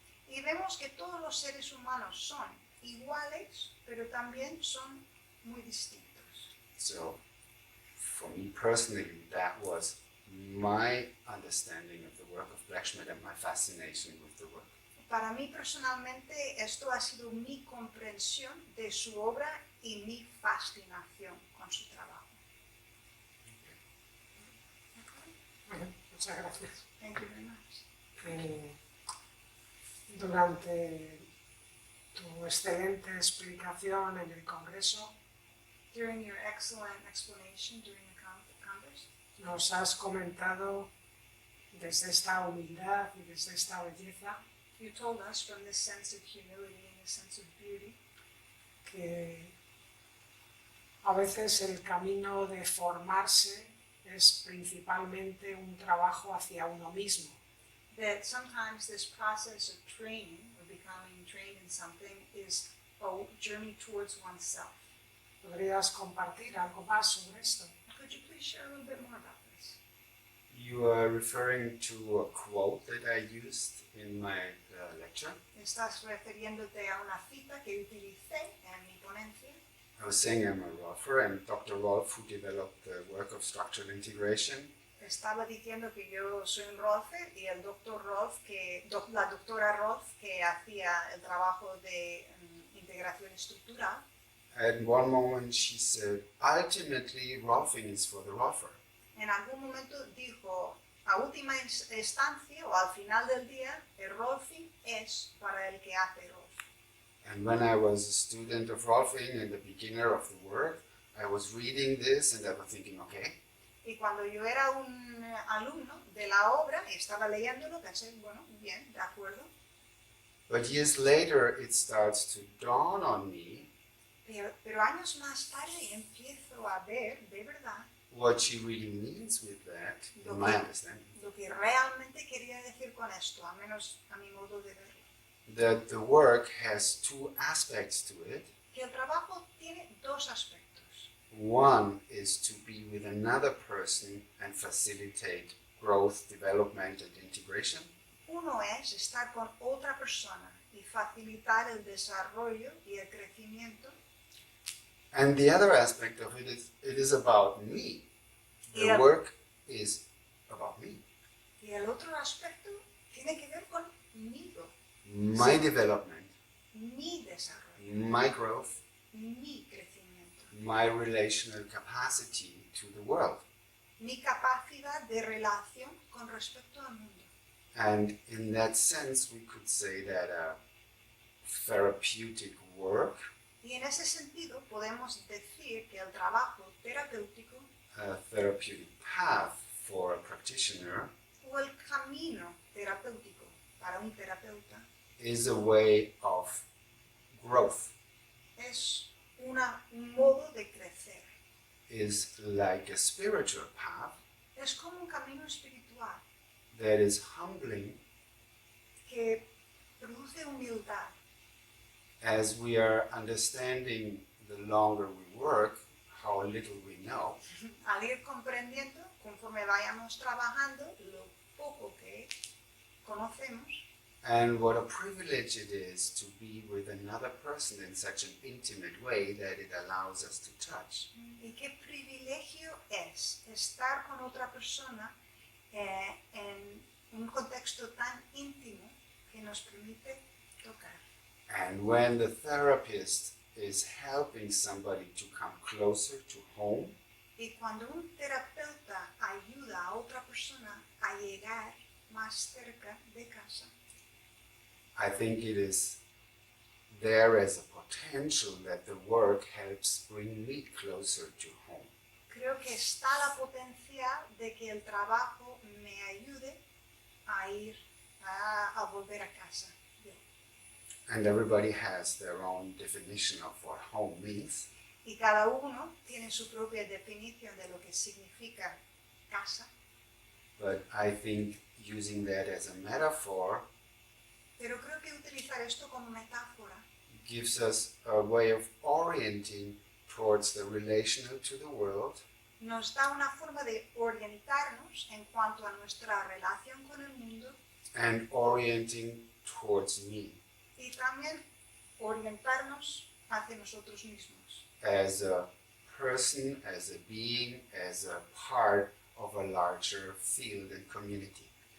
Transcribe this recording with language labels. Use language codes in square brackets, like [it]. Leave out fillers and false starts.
[es] Y vemos que todos los seres humanos son iguales, pero también son muy distintos. [en] So, for me personally, that was my understanding of the work of Blechschmidt and my fascination with the work. [es] Para mí personalmente esto ha sido mi comprensión de su obra y mi fascinación con su trabajo. Muy bien, muchas gracias. [en] Thank you very much. [es] Durante tu excelente explicación en el Congreso, [en] During your excellent explanation during the Congress, [es] nos has comentado desde esta humildad y desde esta belleza [en] you told us from this sense of humility and this sense of beauty [es] que a veces el camino de formarse es principalmente un trabajo hacia uno mismo. [en] that sometimes this process of training or becoming trained in something is a journey towards oneself. [es] ¿Podrías compartir algo más sobre esto? [en] Could you please share a little bit more about this? You are referring to a quote that I used in my lecture. [es] Estás refiriéndote a una cita que utilicé en mi ponencia. [en] I was saying I'm a Rolfer, and Dr. Rolf, who developed the work of structural integration, [es] Estaba diciendo que yo soy un Rolfer y el doctor Rolf, la doctora Rolf, que hacía el trabajo de integración estructural. [en] at one moment she said, ultimately Rolfing is for the Rolfer. [es] En algún momento dijo, a última instancia o al final del día, el Rolfing es para el que hace Rolf. [en] And when I was a student of Rolfing and the beginner of the work, I was reading this and I was thinking, okay, [es] Y cuando yo era un alumno de la obra y estaba leyéndolo, pensé, bueno, bien, de acuerdo. [en] but years later it starts to dawn on me [es] Pero años más tarde empiezo a ver, de verdad, [en] what she really means with that, in my understanding. [es] lo que realmente quería decir con esto, al menos a mi modo de verlo. [en] That the work has two aspects to it. [es] Que el trabajo tiene dos aspectos. [en] One is to be with another person and facilitate growth, development, and integration. [es] Uno es estar con otra persona y facilitar el desarrollo y el crecimiento. [en] And the other aspect of it is about me. The Yeah. work is about me. [es] Y el otro aspecto tiene que ver conmigo, [en] My development, [es] mi desarrollo, [en] my growth, [es] mi crecimiento, [en] my relational capacity to the world. [es] mi capacidad de relación con respecto al mundo. [en] And in that sense, we could say that therapeutic work, [es] Y en ese sentido podemos decir que el trabajo terapéutico [en] a therapeutic path for a practitioner, [es] o el camino terapéutico para un terapeuta [en] is a way of growth, [es] es un modo de crecer. [en] is like a spiritual path [es] Es como un camino espiritual [en] that is humbling [es] que produce humildad. [en] as we are understanding the longer we work how little we know. [es] Al ir comprendiendo, conforme vayamos trabajando, lo poco que conocemos [en] And what a privilege it is to be with another person in such an intimate way that it allows us to touch. [es] y qué privilegio es estar con otra persona en un contexto tan íntimo que nos permite tocar. [en] And when the therapist is helping somebody to come closer to home, [es] Y cuando un terapeuta ayuda a otra persona a llegar más cerca de casa, [en] I think it is there as a potential that the work helps bring me closer to home. [es] creo que está la potencial de que el trabajo me ayude a ir a volver a casa. [en] And everybody has their own definition of what home means. [es] Y cada uno tiene su propia definición de lo que significa casa, [en] But I think using that as a metaphor [es] pero creo que utilizar esto como metáfora [en] gives us a way of orienting towards the relational to the world [es] nos da una forma de orientarnos en cuanto a nuestra relación con el mundo [en] and orienting towards me [es] y también orientarnos hacia nosotros mismos, [en] as a person, as a being, as a part of a larger field and community.